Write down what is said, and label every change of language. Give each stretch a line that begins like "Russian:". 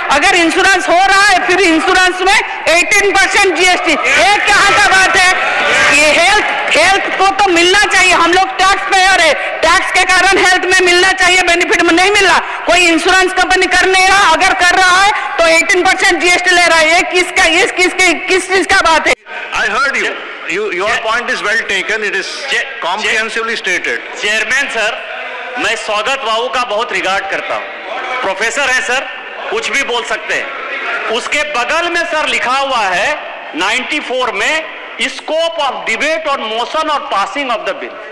Hindi: अगर इंश्योरेंस हो रहा है फिर इंश्योरेंस में 18% जीएसटी, ये कहाँ का बात है? ये हेल्थ को तो मिलना चाहिए, हम लोग टैक्स पेयर है, टैक्स के कारण हेल्थ में मिलना चाहिए, बेनिफिट में नहीं मिल रहा। कोई इंश्योरेंस कंपनी कर नहीं रहा, अगर कर रहा है तो 18% जीएसटी ले रहा है। ये किस चीज का बात है?
English: I heard you. Your point is well taken. It is comprehensively stated.
Hindi: Chairman sir, मैं स्वागत बाबू का बहुत रिगार्ड करता हूँ, प्रोफेसर है सर, कुछ भी बोल सकते हैं। उसके बगल में सर लिखा हुआ है 94 में scope of debate on motion और पासिंग ऑफ द बिल।